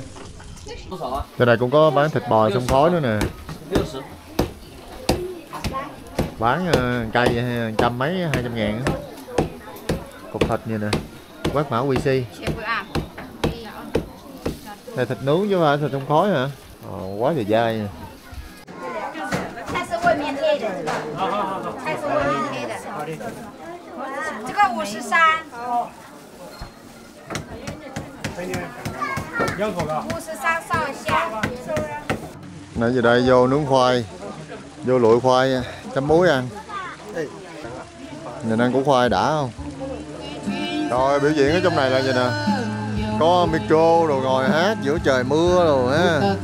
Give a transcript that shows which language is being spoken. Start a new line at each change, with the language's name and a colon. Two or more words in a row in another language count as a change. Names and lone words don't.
Vietnamese: Trên này cũng có bán thịt bò xông khói nữa nè. Bán cây 100 mấy 200 ngàn. Cục thịt như nè. Quét mã QC. Này thịt nướng chứ không phải thịt xông khói hả? Quá trời dai nha.
Chinese: 菜是外面黑的，是吧？菜是外面黑的。这个53。53上下。
Vietnamese: Nãy giờ đây vô nướng khoai, vô lụi khoai chấm muối ăn. Nhìn ăn củ khoai đã không? Rồi biểu diễn ở trong này là gì nè, có micro rồi ngồi hát giữa trời mưa rồi ha.